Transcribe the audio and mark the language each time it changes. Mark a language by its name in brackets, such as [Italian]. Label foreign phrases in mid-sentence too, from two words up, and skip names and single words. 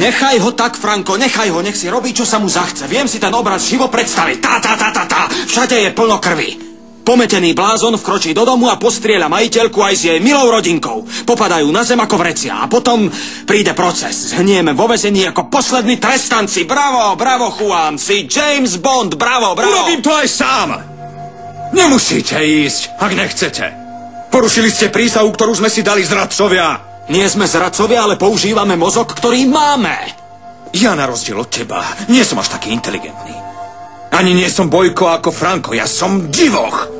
[Slovak] Nechaj ho tak, Franko, nechaj ho, nech si robí, čo sa mu zachce. Viem si ten obraz živo predstaviť. Všade je plno krvi. Pometený blázon vkročí do domu a postrieľa majiteľku aj s jej milou rodinkou. Popadajú na zem ako vrecia a potom príde proces. Zhnieme vo väzení ako poslední trestanci. Bravo, bravo, Juan, si James Bond, bravo, bravo. Urobím to aj sám. Nemusíte ísť, ak nechcete. Porušili ste prísahu, ktorú sme si dali zradcovia. Nie sme zradcovia, ale používame mozog, ktorý máme. Ja na rozdiel od teba nie som až taký inteligentný. Ani nie som Bojko ako Franko, ja som divoch.